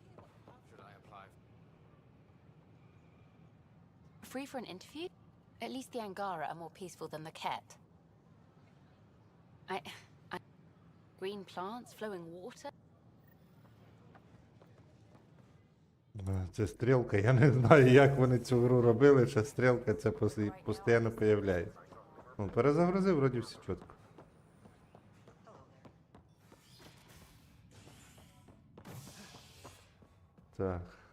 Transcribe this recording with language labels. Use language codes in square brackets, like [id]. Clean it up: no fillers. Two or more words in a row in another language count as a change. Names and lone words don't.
[en] Free for an interview? At least the Angara are more peaceful than the Ket. I... Green plants, flowing water? [uk] Це стрілка, я не знаю, як вони цю гру робили, що стрілка це постійно появляється. Перезагрузив, вроді все чітко. Так.